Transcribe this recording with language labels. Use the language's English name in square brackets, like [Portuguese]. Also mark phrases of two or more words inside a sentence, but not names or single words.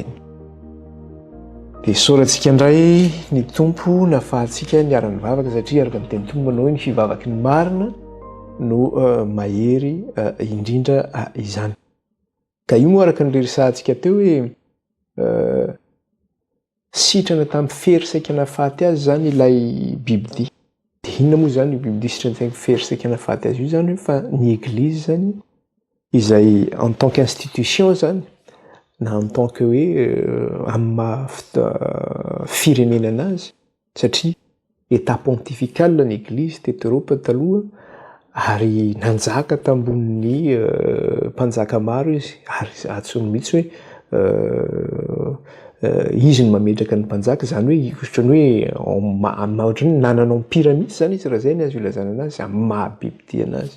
[Malagasy] Dia sorantsika indray ny tompo nafahantsika niara-ny vavaka satria araka ny teny tompo manao hoe ny fivavaky ny marina no mahery indrindra izany. Ka io moa araka ny resantsika teo hoe sitrana tamin'ny fery saikana faty azy zany ilay Bibidia. Dia inona moa zany io Bibidia sitrana tamin'ny fery saikana faty azy io zany hoe fa ny Église zany izay [French] en tant qu'institution [Malagasy] zany na [French] en tant que [Malagasy] hoe amin'ny firenena anazy satria [French] état pontifical [Malagasy] ny Église teto Eropa taloha ary nanjaka tambonin'ny mpanjaka maro izy ary atsony mihitsy hoe izy no mametraka ny mpanjaka zany hoe ohatrany hoe ohatrany nanana empire mihitsy zany izy raha zay ny azo ilazana anazy amin'ny maha-Bibidia anazy.